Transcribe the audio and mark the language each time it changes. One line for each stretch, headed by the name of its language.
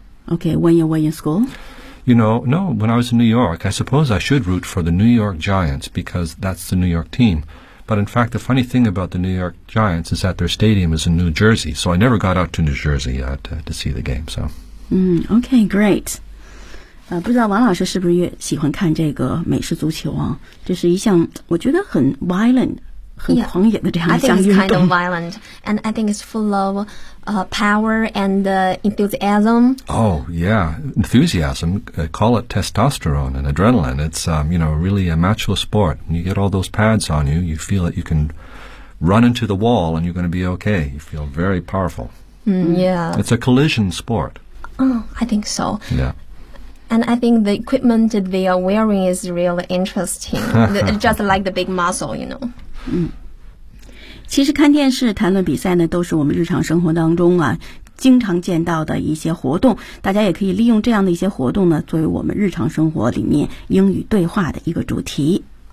English: Okay, when you were in school? You know, no, when I was in New York, I suppose I should root for the New York Giants because that's the New York team. But in fact, the funny thing about the New York Giants is that their stadium is in New Jersey, so I never got out to New Jersey yet to see the game. So. Okay, great.
Chinese: 不知道王老师是不是也喜欢看这个美式足球啊？这是一项我觉得很 violent。
English: Yeah, I think it's kind of violent, and I think it's full of power and enthusiasm. Oh, yeah, enthusiasm, call it testosterone and adrenaline. It's, you know, really a macho sport. When you get all those pads on you, you feel that you can run into the wall and you're going to be okay. You feel very powerful. Yeah. It's a collision sport. Oh, I think so. Yeah. And I think the equipment they are wearing is really interesting, just like the big muscle, you know.
Chinese: 其实看电视、谈论比赛呢，都是我们日常生活当中啊经常见到的一些活动。大家也可以利用这样的一些活动呢，作为我们日常生活里面英语对话的一个主题。